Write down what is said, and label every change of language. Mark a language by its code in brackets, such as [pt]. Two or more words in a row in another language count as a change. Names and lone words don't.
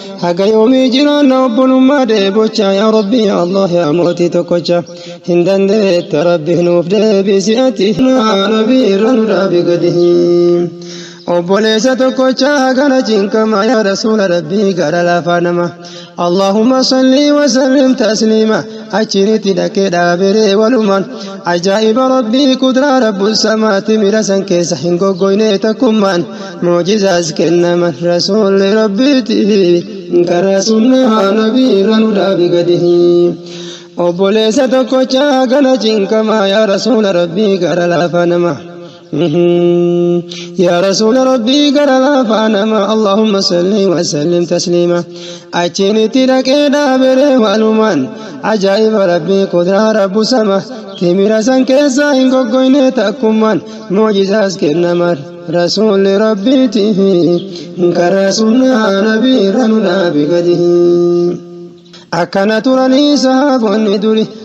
[om] Haga yoomii jiraanna obbolummaa dheebocha. Yaa Rabbi yaa Allah yaa mootii tokkocha. Hin dandeetta Rabbi nuuf deebisi ati. Nabii irra nu dhaabi gadi. Obboleessa tokkochaa hagana cinqama [ar] يا رسول [om] Rabbii gara lafaa nama. [ar] اللهم صل وسلم تسليما. [om] Achinitti dhaqee dhaabere walumaan. Ajaa'iba Rabbii kudraa [ar] رب السماء [om] mira san keessa hin goggoyne takkummaan. Mu'jizaas kennaman Rasuulli Rabbiiti. Karaa sunnaa Nabii irra nu dhaabi gadi. Obboleessa tokkochaa hagana cinqama [ar] يا رسول [om] Rabbii gara lafaa nama. [ar] يا رسول ربي قال لا فانما اللهم صل وسلم تسليما. [om] Achinitti dhaqee dhaabere walumaan. Ajaa'iba Rabbii kudraa [ar] رب السماء. [om] Timira san keessa hin goggoyne takkummaan. Mu'jizaas kennaman Rasuulli Rabbiiti. Karaa sunnaa Nabii irra nu dhaabi gadi. Akkana turanii sahaabonni duri.